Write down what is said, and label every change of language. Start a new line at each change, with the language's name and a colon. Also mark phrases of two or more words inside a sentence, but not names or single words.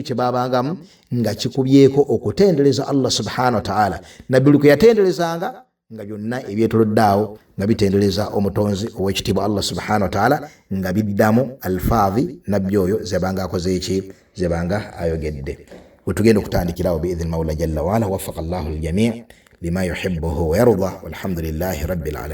Ganda: kye baabangamu nga kikubyeko okutendereza
Arabic: الله سبحانه وتعالى
Ganda: nabbi luke yatenderezanga nga byonna ebyetolodde awo nga bitendereza omutonzi ow'ekitiibwa
Arabic: الله سبحانه وتعالى
Ganda: nga biddamu alfaadhi nabbi oyo zebanga akoze eki zebanga ayogedde wetugenda okutandikirawo
Arabic: بإذن مولى جل وعلا وفق الله الجميع لما يحبه ويرضى والحمد لله رب العالمين